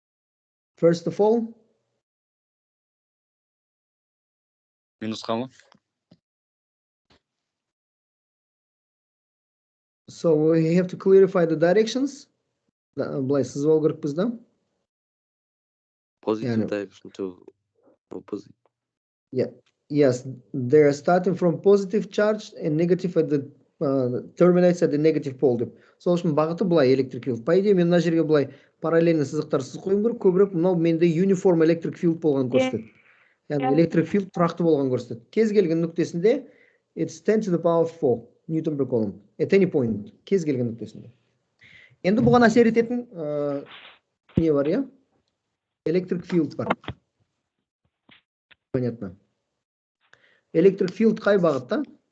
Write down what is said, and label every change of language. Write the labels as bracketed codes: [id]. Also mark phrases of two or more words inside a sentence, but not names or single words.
[en] First of all, [kk] Минусқа ма? [en] So we have to clarify the directions. [kk] Былай сызып алу керекпіз да. [en] Positive [kk] Yani- [en] direction to opposite. Yes, they're starting from positive charge and negative at the terminates at the negative pole деп. [kk] Сол үшін бағыты былай [en] electric field. [ru] По идее, [kk] мен мына жерге былай параллельно сызықтар сызып қоюым керек, көбірек мынау менде [en] uniform electric field [kk] болған көрсетеді. Яғни [en] electric field [kk] тұрақты болған көрсетеді. Кез келген нүктесінде [en] it's 10 to the power 4 Newton per coulomb at any point. [kk] Кез келген нүктесінде. Енді бұған әсер ететін не бар, иә? [en] Electric field [kk] бар. Понятно. [en] Electric field [kk] қай бағытта?